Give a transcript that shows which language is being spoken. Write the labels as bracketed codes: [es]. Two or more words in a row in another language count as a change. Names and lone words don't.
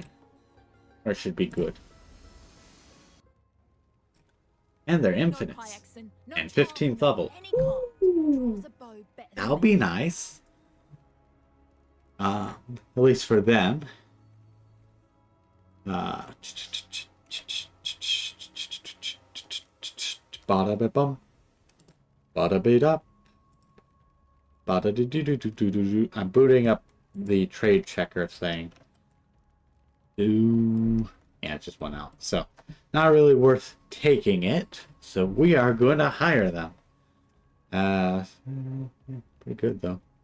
[en] Or should be good. And they're infinites. And 15th level. Ooh, that'll be nice. At least for them. Bada ba bum. Bada beat up. Bada do do do do do do. I'm booting up the trade checker thing. Ooh. Yeah, it just went out. So, not really worth taking it. So we are going to hire them. Pretty good though.